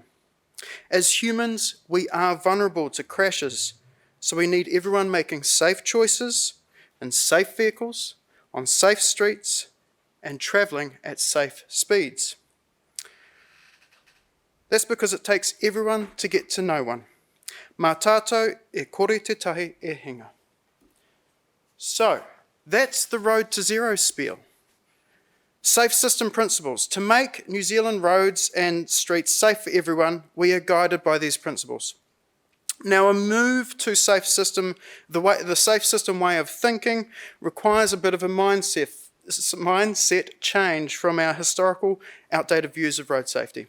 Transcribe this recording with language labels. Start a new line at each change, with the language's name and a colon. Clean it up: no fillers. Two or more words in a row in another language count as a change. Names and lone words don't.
English: As humans, we are vulnerable to crashes, so we need everyone making safe choices in safe vehicles, on safe streets, and travelling at safe speeds. That's because it takes everyone to get to no one.
Māori: Mā tātou e kore te tahi e hinga.
English: So, that's the Road to Zero spiel. Safe system principles. To make New Zealand roads and streets safe for everyone, we are guided by these principles. Now, a move to safe system, the safe system way of thinking requires a bit of a mindset change from our historical, outdated views of road safety.